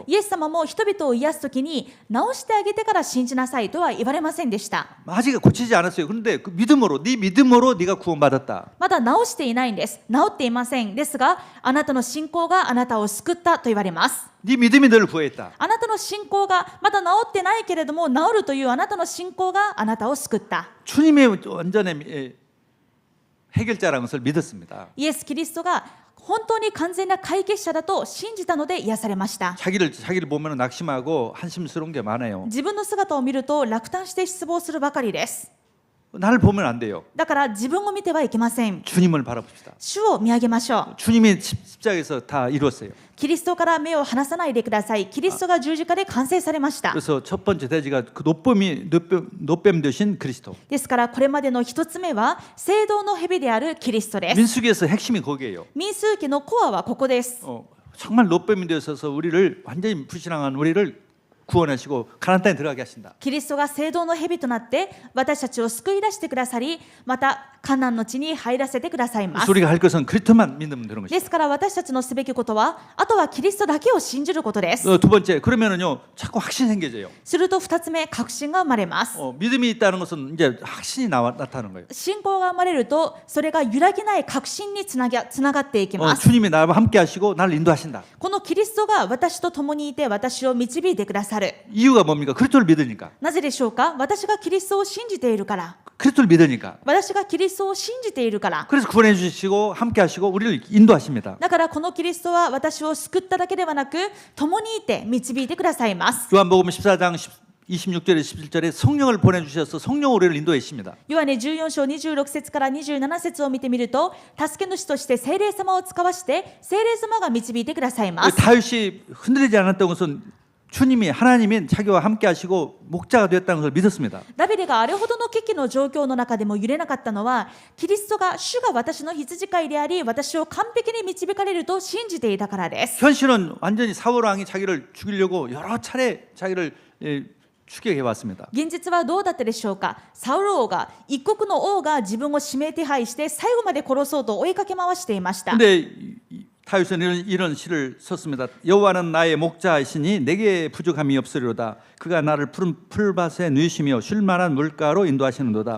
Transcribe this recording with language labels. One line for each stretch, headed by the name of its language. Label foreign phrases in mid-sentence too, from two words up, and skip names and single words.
Japanese: イエス様も人々を癒すときに治してあげてから信じなさいとは言われませんでした。
Korean: 아직 고치지 않았어요. 그런데 그 믿음으로 네 믿음으로 네가 구원받았다.
Japanese: まだ治していないんです。治っていません。ですがあなたの信仰があなたを救ったと言われます。
Korean: 네 믿음이 너를 구했다.
Japanese: あなたの信仰がまだ治ってないけれども治るというあなたの信仰があなたを救った。
Korean: 주님의 완전의 해결자라는 것을 믿었습니다.
Japanese: イエス・キリストが本当に完全な解決者だと信じたので癒されました。
Korean: 자기를 보면 낙심하고 한심스러운 게 많아요.
Japanese: 自分の姿を見ると落胆して失望するばかりです。
Korean: 나를 보면 안 돼요.
Japanese: だから自分を見てはいけません。
Korean: 주님을 바라봅시다.
Japanese: 主を見上げましょう。
Korean: 주님이 십자가에서 다 이루었어요.
Japanese: キリストから目を離さないでください。キリストが十字架で完成されました。
Korean: 그래서 첫 번째 대지가 그 노뱀 되신 그리스도.
Japanese: ですからこれまでの一つ目は聖堂の蛇であるキリストです。
Korean: 민수기에서 핵심이 거기에요.
Japanese: 民数記のコアはここです。
Korean: 정말 노뱀이 되어서 우리를 완전히 불신앙한 우리를 구원하시고 가나안 땅에 들어가게 하신다.
Japanese: キリストが聖堂の蛇となって私たちを救い出してくださり、またカナンの地に入らせてくださいます。
Korean: 우리가 할 것은 그리스도만 믿으면 되는
Japanese: で
Korean: 것이죠.
Japanese: すから私たちのすべきことはあとはキリストだけを信じることです。
Korean: 두 번째 그러면은요 자꾸 확신 생겨져요.
Japanese: すると二つ目、確信が生まれます。
Korean: 믿음이 있다는 것은 이제 확신이 나타나는 거예요.
Japanese: 信仰が生まれるとそれが揺らぎない確信につながっていきます。
Korean: 주님이 나와 함께 하시고 나를 인도하신다.
Japanese: このキリストが私と共にいて私を導いてくださる。
Korean: 이유가 뭡니까? 그리스도를 믿으니까.
Japanese: なぜでしょうか？私がキリストを信じているから。
Korean: 그리스도를 믿으니까.
Japanese: 私がキリストを信じているから。
Korean: 그래서 구원해 주시고 함께 하시고 우리를 인도하십니다.
Japanese: だからこのキリストは私を救っただけではなく共にいて導いてくださいます。
Korean: 요한복음 14장 26절에 17절에 성령을 보내주셔서 성령 우리를 인도해 주십니다.
Japanese: ヨハネ14章26節から27節を見てみると助け主として聖霊様を使わして聖霊様が導いてくださいます。
Korean: 다윗이 흔들리지 않았던 것은 주님이 하나님이 자기와 함께 하시고 목자가 되었다는 것을 믿었습니다.
Japanese: ダビデがあれほどの危機の状況の中でも揺れなかったのはキリストが主が私の羊飼いであり私を完璧に導かれると信じていたからです。
Korean: 현실은 완전히 사울 왕이 자기를 죽이려고 여러 차례 자기를 추격해 왔습니다.
Japanese: 現実はどうだったでしょうか。サウル王が一国の王が自分を指名手配して最後まで殺そうと追いかけ回していました。
Korean: 근데 타유서는 이런 시를 썼습니다. 여호와는 나의 목자이시니 내게 부족함이 없으리로다. 그가 나를 푸른 풀밭에 누이시며 쉴만한 물가로 인도하시는도다.